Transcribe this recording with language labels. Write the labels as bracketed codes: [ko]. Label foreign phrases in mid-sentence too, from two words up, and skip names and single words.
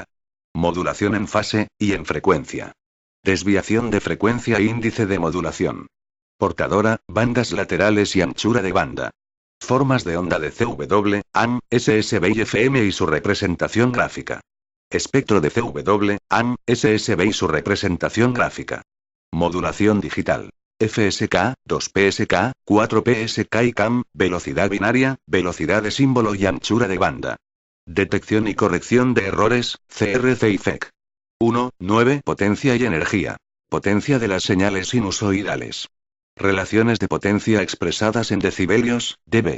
[es] Modulación en fase, y en frecuencia. Desviación de frecuencia e índice de modulación. Portadora, bandas laterales y anchura de banda. Formas de onda de CW, AM, SSB y FM y su representación gráfica. Espectro de CW, AM, SSB y su representación gráfica. Modulación digital. FSK, 2PSK, 4PSK y CAM, velocidad binaria, velocidad de símbolo y anchura de banda. Detección y corrección de errores, CRC y FEC. 1.9. Potencia y energía. Potencia de las señales sinusoidales. Relaciones de potencia expresadas en decibelios, dB.